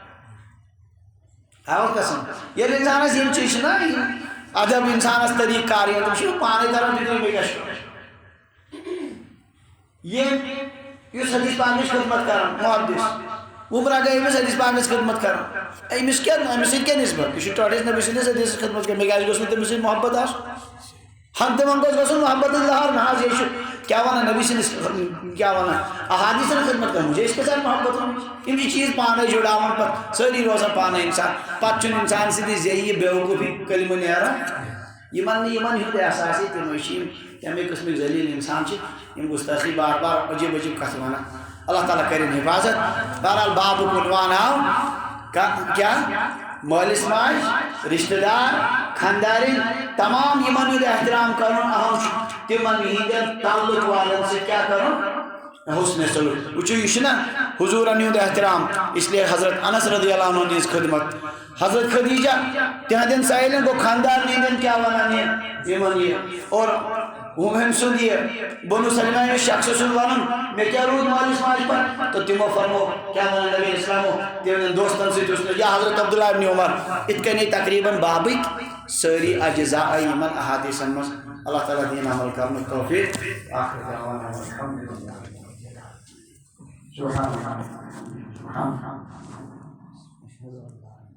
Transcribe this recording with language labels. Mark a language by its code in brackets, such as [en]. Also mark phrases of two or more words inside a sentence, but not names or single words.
[ks] آوُر گژھان ییٚلہِ انسانس یِم چیٖز چھِنا یِم ادب انسانس طریٖقہٕ کار یِوان تِم چھِ پانے تران فِکرِ مےٚ کیٛاہ چھُ ییٚمۍ یُس حدیث پاکٕچ خدمت کران محدث عمرہ گٔے أمِس حدیث پاکٕچ خدمت کران أمِس کیٛاہ أمِس سۭتۍ کیٛاہ نسبت یہِ چھُ ٹٲٹھِس نبی سٕنٛدِس حدیثس خدمت کران مےٚ کیٛازِ گوٚژھ نہٕ تٔمِس سۭتۍ محبت آسُن ہنٛگتہٕ منٛگ گوٚژھ گژھُن محبت اظہار نہ حظ یہِ چھُ کیٛاہ ونان نبی سٕنٛدِس کیٛاہ ونان احادیثن خدمت کران [ur] مجھے اس کے ساتھ محبت [ks] یِم چھِ چیٖز پانے جُڑاوان پتہٕ سٲری روزان پانے انسان پتہٕ چھُنہٕ انسان سٕنٛدِ ذٔریعہٕ بیوقوٗفی کلمہٕ نیران یِمن نہٕ یِمن ہُنٛد احساس یی تِمے چھِ یِم تمے قٕسمٕکۍ ذلیٖل انسان چھِ یِم گُستٲخی بار بار عجیٖب عجیٖب کتھٕ ونان اللہ تعالیٰ کرن حفاظت بہرحال بابُک عنوان آو کیا مٲلِس ماجہِ رشتہٕ دار خاندارِنۍ تمام یِمن ہُنٛد احترام کرُن اہم چھُ تِمن ہٕنٛدٮ۪ن تعلق والٮ۪ن سۭتۍ کیٛاہ کرُن حُسنِ سلوٗک وٕچھِو یہِ چھُنہ حضوٗرن ہُنٛد احترام [ur] اس لیے [ks] حضرت انس رضی اللہ عنہ ہٕنٛز خدمت حضرت خدیجہ تِہنٛدٮ۪ن سٲلِم گوٚو خاندارن ہٕنٛدٮ۪ن کیٛاہ ونان یِمن یہِ اور ہُمہِ سُنٛد یہِ بنو سلمہ یُس شخص سُنٛد ونُن مےٚ کیٛاہ روٗد مٲلِس ماجہِ پتہٕ تہٕ تِمو فرمو کیٛاہ ونان نبی اسلامو تِہنٛدٮ۪ن دوستن سۭتۍ اوس یا حضرت عبداللہ ابن عمر یِتھ کٔنی تقریٖباً بابٕکۍ ساری اجزاء یمن احادیثن مز اللہ تعالیٰ دین [ur] عمل کرنے [ks] توفیق [ar] آخر دعوانا الحمدللہ سبحان اللہ